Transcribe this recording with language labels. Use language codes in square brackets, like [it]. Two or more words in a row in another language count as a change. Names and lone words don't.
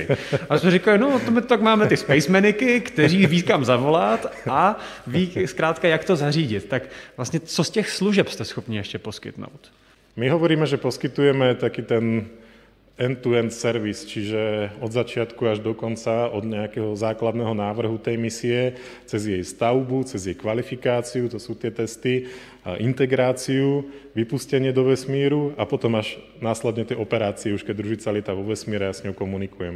[cs] A jsme říkali, no to my tak máme ty SpaceManicy, kteří ví kam zavolat a ví zkrátka, jak to zařídit. Tak vlastně co z těch služeb jste schopni ještě poskytnout? [sk] My hovoríme, že poskytujeme taký ten [en] end-to-end service, [sk] čiže od začiatku až do konca, od nejakého základného návrhu tej misie, cez jej stavbu, cez jej kvalifikáciu, to sú tie testy, integráciu, vypustenie do vesmíru a potom až následne tie operácie, už keď družica lieta vo vesmíre a s ňou komunikujeme.